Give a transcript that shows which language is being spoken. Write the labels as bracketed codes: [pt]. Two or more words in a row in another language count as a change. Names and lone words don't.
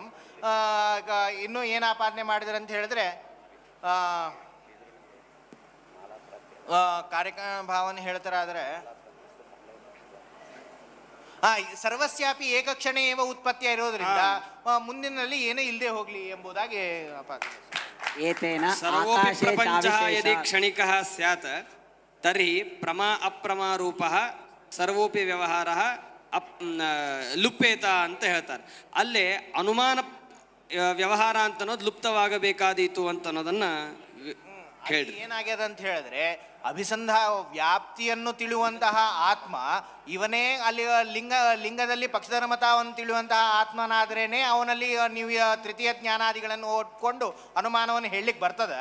[kn] ಇನ್ನೂ ಏನು ಆಪಾದನೆ ಮಾಡಿದ್ರೆ ಅಂತ ಹೇಳಿದ್ರೆ ಕಾರ್ಯಕಾರಣ ಭಾವನೆ ಹೇಳ್ತಾರಾದ್ರೆ [sa] ಸರ್ವಸ್ಯಾಪಿ ಏಕಕ್ಷಣೆ ಏವ [kn] ಉತ್ಪತ್ತಿಯ ಇರೋದ್ರಿಂದ ಮುಂದಿನಲ್ಲಿ ಏನೇ ಇಲ್ಲದೆ ಹೋಗ್ಲಿ ಎಂಬುದಾಗಿ [sa] ಸರ್ವೋಪಿ ಪ್ರಪಂಚಃ ಯದಿ ಕ್ಷಣಿಕಃ ಸ್ಯಾತ್ ತರ್ಹಿ ಪ್ರಮಾ ಅಪ್ರಮಾ ರೂಪಃ ಸರ್ವೋಪಿ ವ್ಯವಹಾರಃ ಲುಪ್ಪೇತ [kn] ಅಂತ ಹೇಳ್ತಾರೆ. ಅಲ್ಲೇ ಅನುಮಾನ ವ್ಯವಹಾರ ಅಂತ ಅನ್ನೋದು ಲುಪ್ತವಾಗಬೇಕಾದೀತು ಅಂತ ಅನ್ನೋದನ್ನ ಹೇಳಿ. ಏನಾಗ್ಯದ ಅಂತ ಹೇಳಿದ್ರೆ ವ್ಯಾಪ್ತಿಯನ್ನು ತಿಳುವಂತಹ ಆತ್ಮ ಇವನೇ ಅಲ್ಲಿ ಲಿಂಗದಲ್ಲಿ ಪಕ್ಷಧರ್ಮತಾವನ್ನು ತಿಳುವಂತಹ ಆತ್ಮನಾದ್ರೇನೆ ಅವನಲ್ಲಿ ನೀವು ತೃತೀಯ ಜ್ಞಾನಾದಿಗಳನ್ನು ಓದ್ಕೊಂಡು ಅನುಮಾನವನ್ನು ಹೇಳಲಿಕ್ಕೆ ಬರ್ತದೆ.